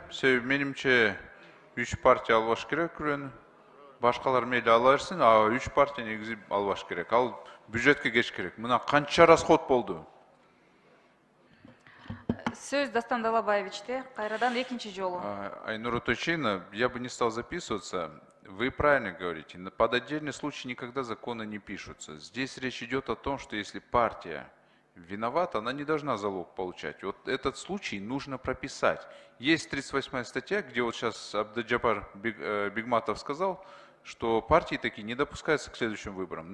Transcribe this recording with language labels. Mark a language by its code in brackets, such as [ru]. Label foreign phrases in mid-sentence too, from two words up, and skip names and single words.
[ky] Себеби менимче 3 партия албаш керек күрөөнү. Башкалар мейли ала берсин, а 3 партия негизи албаш керек. Ал бюджетке кеш керек. Мына канча расход болду. Сөз Дастан Далабаевичте, кайрадан экинчи жолу. [ru] Айнура Точина, я бы не стал записываться. Вы правильно говорите, под отдельный случай никогда законы не пишутся. Здесь речь идет о том, что если партия виновата, она не должна залог получать. Вот этот случай нужно прописать. Есть 38-я статья, где вот сейчас Абдыжапар Бигматов сказал, что партии такие не допускаются к следующим выборам.